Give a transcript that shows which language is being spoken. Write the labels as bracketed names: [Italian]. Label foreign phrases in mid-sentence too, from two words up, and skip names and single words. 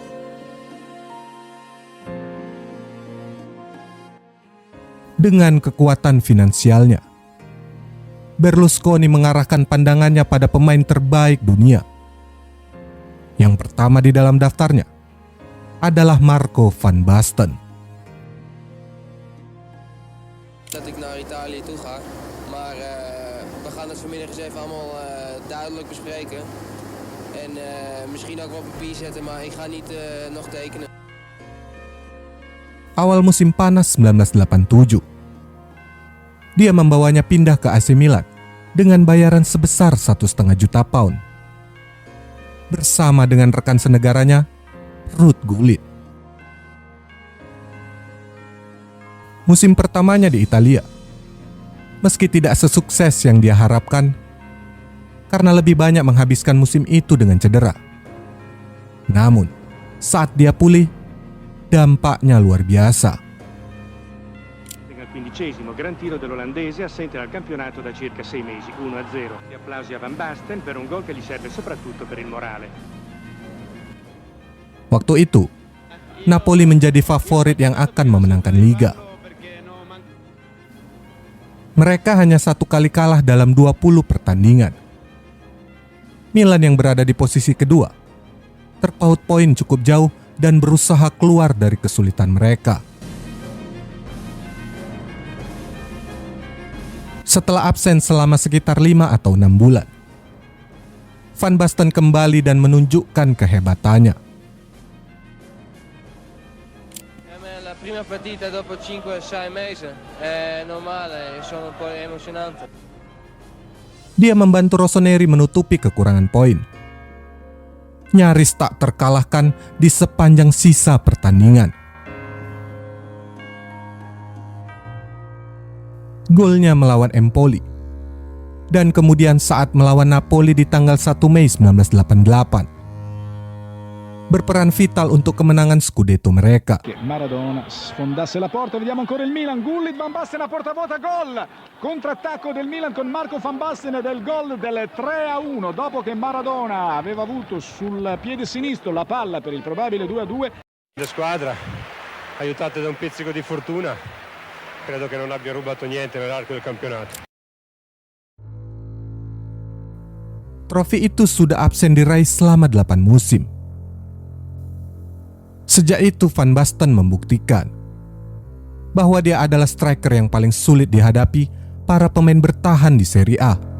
[Indonesian] Dengan kekuatan finansialnya, Berlusconi mengarahkan pandangannya pada pemain terbaik dunia. Yang pertama di dalam daftarnya adalah Marco van Basten. [Dutch] Dat ik naar Italië toe ga, maar we gaan het vanmiddag eens even allemaal duidelijk bespreken. En misschien ook wel op papier zetten, maar ik ga niet nog tekenen. [Indonesian] Awal musim panas 1987, dia membawanya pindah ke AC Milan dengan bayaran sebesar 1,5 juta pound. Bersama dengan rekan senegaranya, Ruud Gullit. Musim pertamanya di Italia, meski tidak sesukses yang dia harapkan, karena lebih banyak menghabiskan musim itu dengan cedera. Namun, saat dia pulih, dampaknya luar biasa. [Italian] Al 15° gran tiro dell'olandese, assente dal campionato da circa 6 mesi, 1-0. Gli applausi a Van Basten per un gol che gli serve soprattutto per il morale. [Indonesian] Waktu itu, Napoli menjadi favorit yang akan memenangkan Liga. Mereka hanya 1 kali kalah dalam 20 pertandingan. Milan yang berada di posisi kedua terpaut poin cukup jauh dan berusaha keluar dari kesulitan mereka. Setelah absen selama sekitar 5 atau 6 bulan, Van Basten kembali dan menunjukkan kehebatannya. [Italian] La prima partita dopo 5-6 mesi è normale, sono un po' emozionante. [Indonesian] Dia membantu Rossoneri menutupi kekurangan poin. Nyaris tak terkalahkan di sepanjang sisa pertandingan. Golnya melawan Empoli, dan kemudian saat melawan Napoli di tanggal 1 Mei 1988, berperan vital untuk kemenangan Scudetto mereka. [Italian] Maradona sfondasse la porta, vediamo ancora il Milan, Gullit, Van Basten a porta vuota, gol! Contrattacco del Milan con Marco Van Basten del gol del 3-1, dopo che Maradona aveva avuto sul piede sinistro la palla per il probabile 2-2. La squadra, aiutate da un pizzico di fortuna, credo che non abbia rubato niente nell'arco del campionato. [Indonesian] Trofi itu sudah absen diraih selama 8 musim. Sejak itu Van Basten membuktikan bahwa dia adalah striker yang paling sulit dihadapi para pemain bertahan di Serie A.